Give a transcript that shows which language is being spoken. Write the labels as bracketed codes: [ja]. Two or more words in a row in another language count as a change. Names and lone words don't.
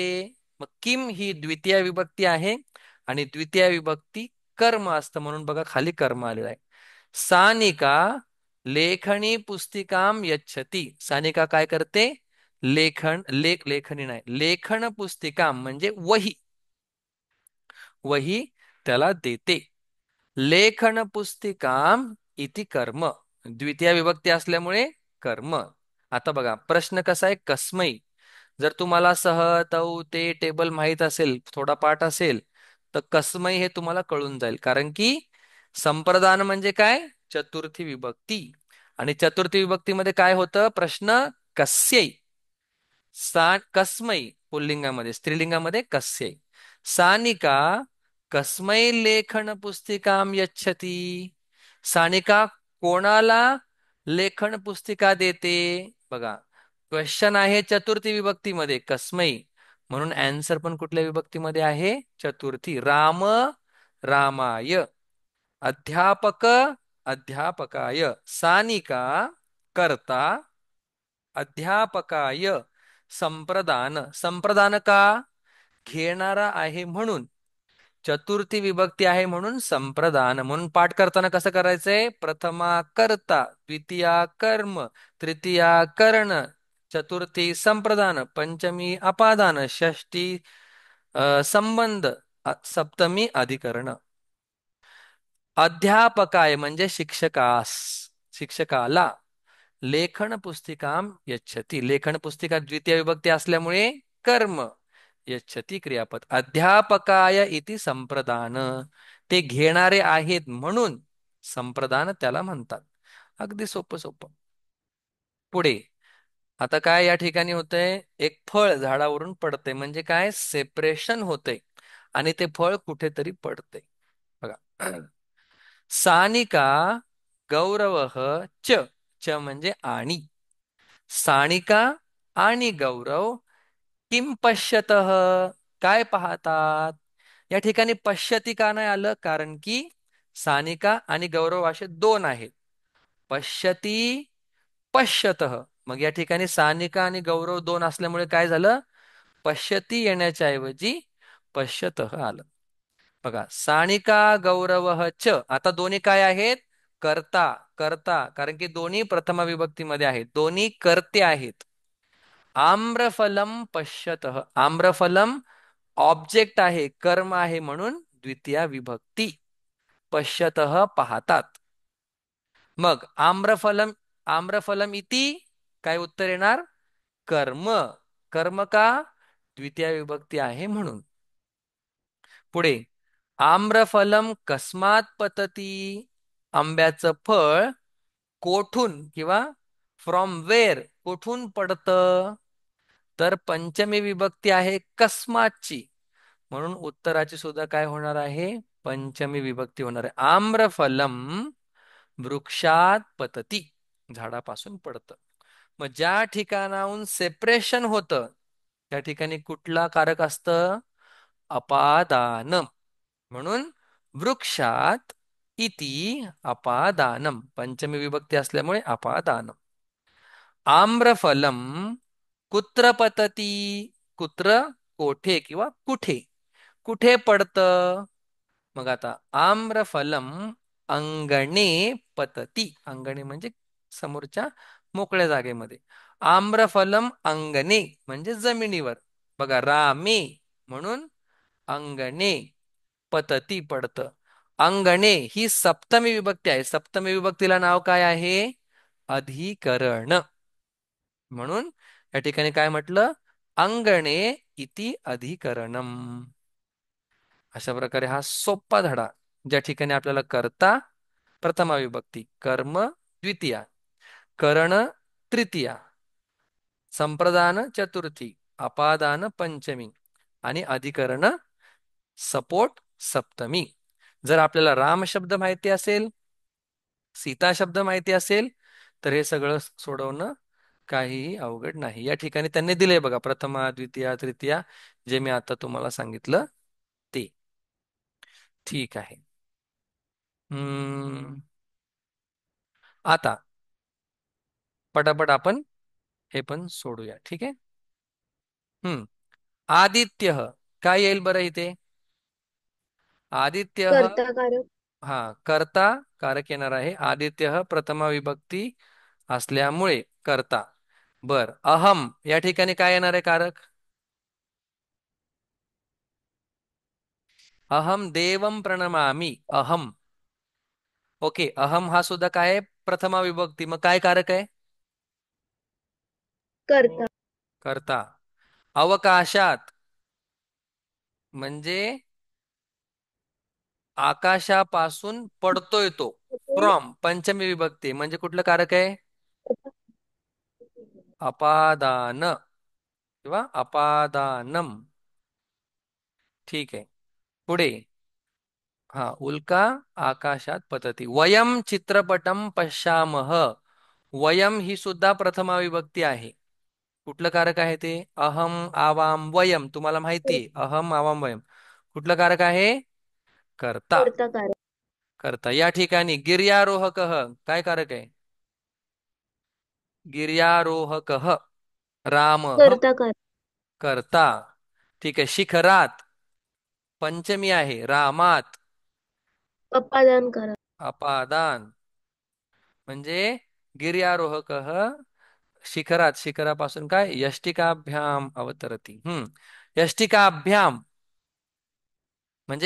[mr] मग किम ही द्वितीय विभक्ती आहे आणि द्वितीय विभक्ती कर्म असतं म्हणून बघा खाली कर्म आलेलं आहे. सानिका [sa] लेखनी पुस्तिकाम यच्छती, [mr] सानिका काय करते, लेखनी नाही, लेखन पुस्तिकाम म्हणजे वही, वही त्याला देते. [sa] लेखन पुस्तिकाम इति कर्म, [mr] द्वितीय विभक्ती असल्यामुळे कर्म. आता बघा प्रश्न कसा आहे, कसमई. जर तुम्हाला [sa] सह तौ ते [mr] टेबल माहित असेल, थोडा पाठ असेल, तर कसमई हे तुम्हाला कळून जाईल. कारण की संप्रदान म्हणजे काय, चतुर्थी विभक्ती. आणि चतुर्थी विभक्तीमध्ये काय होतं, प्रश्न कस्यै, कस्मै पुल्लिंगामध्ये, स्त्रीलिंगामध्ये कस्यै. [sa] सानिका कस्मै लेखन पुस्तिकाम यच्छती, [mr] सानिका कोणाला लेखन पुस्तिका देते. बघा क्वेश्चन आहे चतुर्थी विभक्तीमध्ये कस्मै, म्हणून अँसर पण कुठल्या विभक्तीमध्ये आहे, चतुर्थी. राम रामाय, अध्यापक अध्यापकाय, सानिका कर्ता अध्यापकाय, संप्रदान, संप्रदान का, घेणारा आहे म्हणून, चतुर्थी विभक्ती आहे म्हणून संप्रदान. म्हणून पाठ करताना कसं करायचंय, प्रथमा कर्ता, द्वितीया कर्म, तृतीया कर्ण, चतुर्थी संप्रदान, पंचमी अपादान, षष्टी संबंध, सप्तमी अधिकरण. अध्यापकाय म्हणजे शिक्षकास, शिक्षकाला. [sa] लेखन पुस्तिकाम यच्छती, [mr] लेखन पुस्तिका द्वितीय विभक्ती असल्यामुळे कर्म, यच्छती क्रियापद. [sa] अध्यापकाय इति संप्रदान, [mr] ते घेणारे आहेत म्हणून. संप्रदान त्याला म्हणतात. अगदी सोपं सोपं. पुढे आता काय या ठिकाणी होतंय, एक फळ झाडावरून पडतंय म्हणजे काय, सेपरेशन होतंय आणि ते फळ कुठेतरी पडतंय. बघा. सानिका [sa] गौरवः च, च [mr] म्हणजे आणि, सानिका आणि गौरव [sa] किम पश्यतः, [mr] काय पाहतात. या ठिकाणी पश्यती का नाही आलं, कारण की सानिका आणि गौरव असे दोन आहेत. [sa] पश्यती, पश्यतः. [mr] मग या ठिकाणी सानिका आणि गौरव दोन असल्यामुळे काय झालं, पश्यती येण्याच्या ऐवजी पश्यतः आलं. बघा, सानिका [sa] गौरव च, [mr] आता दोन्ही काय आहेत, कर्ता. कर्ता, कारण की दोन्ही प्रथमा विभक्तीमध्ये आहेत, दोन्ही कर्ते आहेत. [sa] आम्रफलम पश्यतः, [mr] आम्रफलम ऑब्जेक्ट आहे, कर्म आहे, म्हणून द्वितीया विभक्ती. पश्यतः पाहतात. मग आम्रफलम, [sa] आम्रफलम इति, [mr] काय उत्तर येणार, कर्म. कर्म का, द्वितीय विभक्ती आहे म्हणून. पुढे, [sa] आम्रफलम कस्मात पतती, [mr] आंब्याचं फळ कोठून किंवा [en] from where, [mr] कोठून पडतं. तर पंचमी विभक्ती आहे कस्मातची, म्हणून उत्तराची सुद्धा काय होणार आहे, पंचमी विभक्ती होणार आहे. [sa] आम्रफलम वृक्षात पतती, [mr] झाडापासून पडतं. मग ज्या ठिकाणाहून सेपरेशन होतं त्या ठिकाणी कुठला कारक असतं, अपादान. म्हणून [sa] वृक्षात इति अपादानम, [mr] पंचमी विभक्ती असल्यामुळे अपादानम. [sa] आम्रफलम कुत्र पतती, [mr] कुत्र कोठे किंवा कुठे, कुठे पडतं. मग आता [sa] आम्रफलम अंगणे पतती, [mr] अंगणे म्हणजे समोरच्या मोकळ्या जागेमध्ये. [sa] आम्रफलम अंगणे [mr] म्हणजे जमिनीवर. बघा, रामे म्हणून अंगणे, पतती पडतं. अंगणे ही सप्तमी विभक्ती आहे, सप्तमी विभक्तीला नाव काय आहे, अधिकरण. म्हणून या ठिकाणी काय म्हटलं, [sa] अंगणे इति अधिकरणम. [mr] अशा प्रकारे हा सोपा धडा, ज्या ठिकाणी आपल्याला कर्ता प्रथमा विभक्ती, कर्म द्वितीया, करण तृतीया, संप्रदान चतुर्थी, अपादान पंचमी आणि अधिकरण सपोर्ट सप्तमी. जर आपल्याला राम शब्द माहिती असेल, सीता शब्द माहिती असेल, तर हे सगळं सोडवणं काहीही अवघड नाही. या ठिकाणी त्यांनी दिले बघा, प्रथमा द्वितीया तृतीया, जे मी आता तुम्हाला सांगितलं ते. ठीक आहे. हम्म. आता पटापट आपण हे पण सोडूया, ठीक आहे. हम्म. आदित्य, काय येईल बरं इथे, आदित्य, कर्ता कारक. हा, कर्ता कारक येणार आहे. आदित्य प्रथमा विभक्ती असल्यामुळे कर्ता. बर, अहम या ठिकाणी काय येणार आहे कारक, [sa] अहम देवम प्रणमामि, [mr] अहम. ओके, अहम हा सुद्धा काय आहे, प्रथमा विभक्ती, मग काय कारक आहे, कर्ता. कर्ता. अवकाशात म्हणजे आकाशापासून पडतोय तो, फ्रॉम पंचमी विभक्ती म्हणजे कुठलं कारक आहे, अपादान किंवा अपादानम. ठीक आहे. पुढे, हा, [sa] उल्का आकाशात पतती. वयम चित्रपटम पश्यामह, [mr] वयम ही सुद्धा प्रथमा विभक्ती आहे. कुठलं कारक आहे ते, [sa] अहम आवाम वयम, [mr] तुम्हाला माहिती आहे, [sa] अहम आवाम वयम. [mr] कुठलं कारक आहे, कर्ता. कर्ता कारक. कर्ता. या ठिकाणी गिर्यारोहकः, काय कारक आहे, [sa] गिर्यारोहकः, रामः, [mr] कर्ता कारक. कर्ता. ठीक आहे. शिखरात पंचमी आहे, रामात अपादान कारक. अपादान, म्हणजे [sa] गिर्यारोहकः शिखरात, [mr] शिखरापासून काय, [sa] यष्टिकाभ्याम अवतरती. [mr] यष्टिकाभ्याम म्हणजे